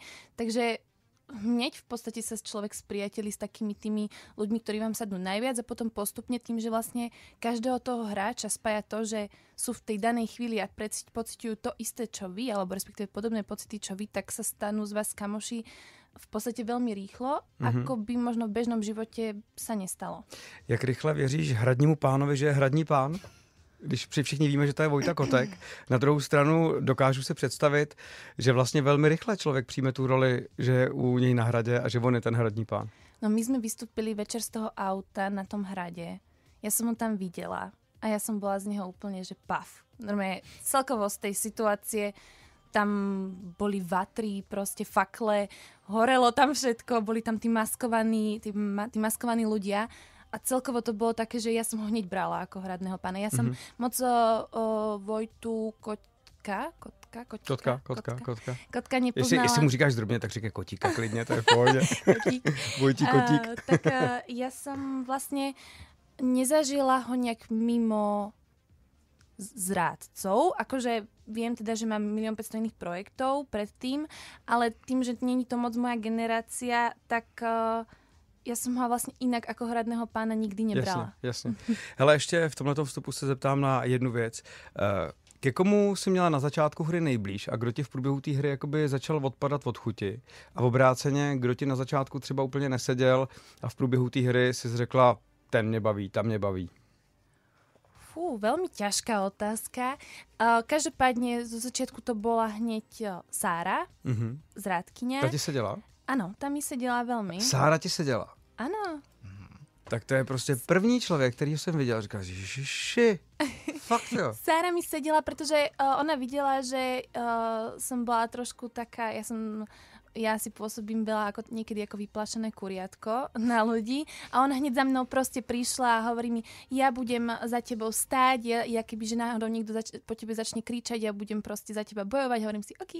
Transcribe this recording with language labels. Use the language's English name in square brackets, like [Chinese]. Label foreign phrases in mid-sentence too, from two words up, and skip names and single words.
[Slovak] Takže hneď v podstate sa človek spriateli s takými tými ľuďmi, ktorí vám sadnú najviac a potom postupne tým, že vlastne každého toho hráča spája to, že sú v tej danej chvíli a pociťujú to isté, čo vy, alebo respektíve podobné pocity, čo vy, tak sa stanú z vás kamoši v podstate veľmi rýchlo, ako by možno v bežnom živote sa nestalo. [Czech] Jak rychle věříš hradnímu pánovi, že je hradní pán? Když všichni víme, že to je Vojta Kotek. Na druhou stranu dokážu si představit, že vlastně velmi rychle člověk přijme tu roli, že je u něj na hradě a že on je ten hradní pán. [Slovak] No my sme vystúpili večer z toho auta na tom hrade. Ja som ho tam videla a ja som bola z neho úplne, že paf. Normálne celkovo z tej situácie tam boli vatry, proste fakle, horelo tam všetko, boli tam tí maskovaní ľudia. A celkovo to bolo také, že ja som ho hneď brala ako hradného pána. Ja som moc Vojtu Kotka nepoznala. [Czech] Jestli mu říkáš drobně, tak říkaj Kotíka klidně, to je v pohodě. Kotík. [Slovak] Tak ja som vlastne nezažila ho nejak mimo zrádcov. Akože viem teda, že mám 1 500 000 iných projektov predtým, ale tým, že není to moc moja generácia, [Czech] tak já jsem ho vlastně jinak jako hradného pána nikdy nebrala. Jasně. Hele, ještě v tomhletom vstupu se zeptám na jednu věc. Ke komu si měla na začátku hry nejblíž a kdo ti v průběhu té hry jakoby začal odpadat od chuti? A obráceně, kdo ti na začátku třeba úplně neseděl a v průběhu té hry si řekla, ten mě baví, tam mě baví? [Slovak] Veľmi ťažká otázka. Každopádne zo začiatku to bola hneď Sára, zrádkyňa. [Czech] Ta ti seděla? Ano, tam mi seděla velmi. Sára ti seděla? Ano. Tak to je prostě první člověk, který jsem viděl. Říkal, ježiši, fakt jo. Sára mi seděla, protože ona viděla, [Slovak] že som bola trošku taká, ja si pôsobím veľa ako niekedy ako vyplašené kuriatko na ľudí a ona hneď za mnou proste prišla a hovorí mi, ja budem za tebou stáť, ja kebyže náhodou niekto po tebe začne kričať, ja budem proste za teba bojovať, hovorím si, OK.